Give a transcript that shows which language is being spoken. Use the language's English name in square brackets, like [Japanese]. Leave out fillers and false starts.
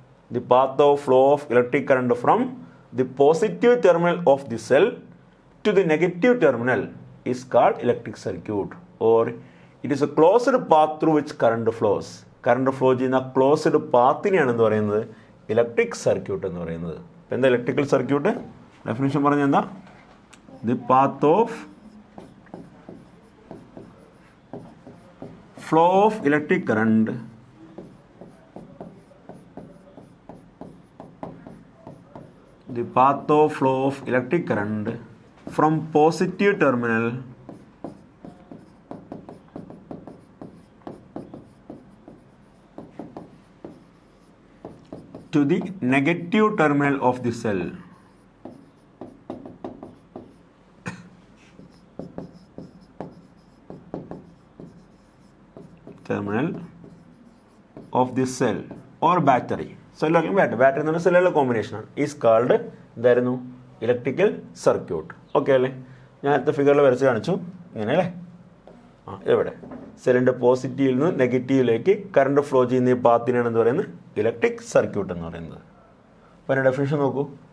[English] The path of flow of electric current from the positive terminal of the cell to the negative terminal is called electric circuit, or it is a closed path through which current flows. [Malayalam] Current flow ചെയ്യുന്ന closed പാത്തിനെയാണ് എന്ന് പറയുന്നത് electric circuit എന്ന് പറയുന്നത്. അപ്പോൾ എന്താ electrical circuit? Definition പറഞ്ഞാൽ എന്താ? [English] The path of flow of electric current the path of flow of electric current from positive terminal to the negative terminal of the cell. Terminal of the cell or battery. [Malayalam] സെല്ലും battery എന്ന് പറഞ്ഞാൽ സെല്ലുകളുടെ കോമ്പിനേഷനാണ്. [English] is called [Malayalam] എന്തായിരുന്നു? Electrical circuit. Okay അല്ലേ? ഞാൻ അടുത്ത ഫിഗറിൽ വരച്ച് കാണിച്ചു. ഇങ്ങനെ അല്ലേ? എവിടെ സെല്ലിൻ്റെ പോസിറ്റീവിൽ നിന്ന് നെഗറ്റീവിലേക്ക് കറണ്ട് ഫ്ലോ ചെയ്യുന്ന ഈ പാത്തിനാണ് എന്ന് പറയുന്നത് ഇലക്ട്രിക് സർക്യൂട്ട് എന്ന് പറയുന്നത്. അപ്പോൾ അതിൻ്റെ ഡെഫിനിഷൻ നോക്കൂ.